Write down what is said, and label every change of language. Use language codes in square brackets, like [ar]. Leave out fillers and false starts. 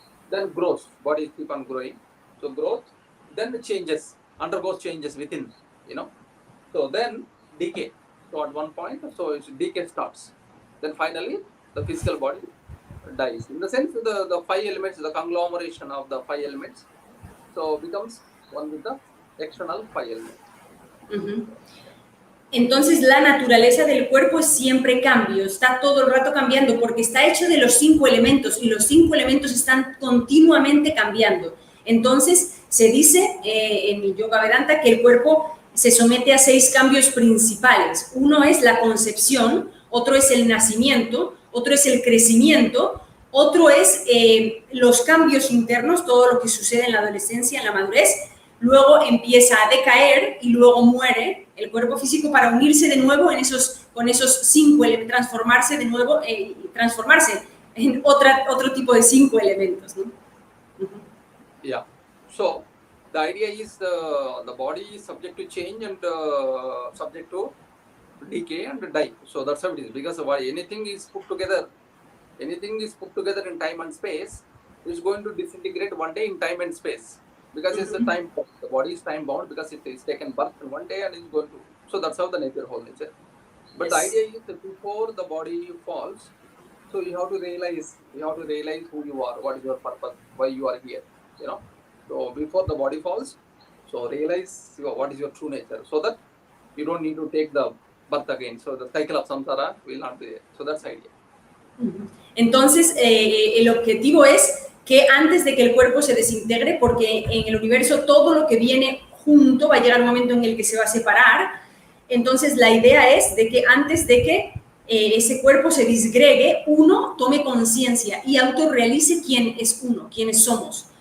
[en] Then growth, body keep on growing. So growth, then changes, undergoes changes within, So then decay. So at one point, so its decay starts. Then finally, the physical body dies. In the sense, the five elements, the conglomeration of the five elements, so becomes one with the external five elements. Ujú. [es] Entonces la naturaleza del cuerpo es siempre cambio, está todo el rato cambiando porque está hecho de los 5 elementos y los 5 elementos están continuamente cambiando. Entonces se dice en el Yoga Vedanta que el cuerpo se somete a 6 cambios principales. Uno es la concepción, otro es el nacimiento, otro es el crecimiento, otro es los cambios internos, todo lo que sucede en la adolescencia, en la madurez. Luego empieza a decaer y luego muere el cuerpo físico para unirse de nuevo con esos 5 elementos, transformarse de nuevo, transformarse en otro tipo de 5 elementos, ¿no? [en] Yeah. So the idea is the body is subject to change and subject to decay and die. So that's how it is. Because anything is put together in time and space, is going to disintegrate one day in time and space. Because it's a time bound. The body is time bound because it is taken birth in one day and is going to. So that's how the nature, whole nature. But the idea is that before the body falls, so you have to realize who you are, what is your purpose, why you are here. You know. So before the body falls, so realize what is your true nature, so that you don't need to take the birth again. So the cycle of samsara will not be there. So that's the idea. [es] Entonces, el objetivo es que antes de que el cuerpo se desintegre, porque en el universo todo lo que viene junto va a llegar un momento en el que se va a separar, entonces la idea es de que antes de que ese cuerpo se disgregue, uno tome conciencia y autorrealice quién es uno, quiénes somos.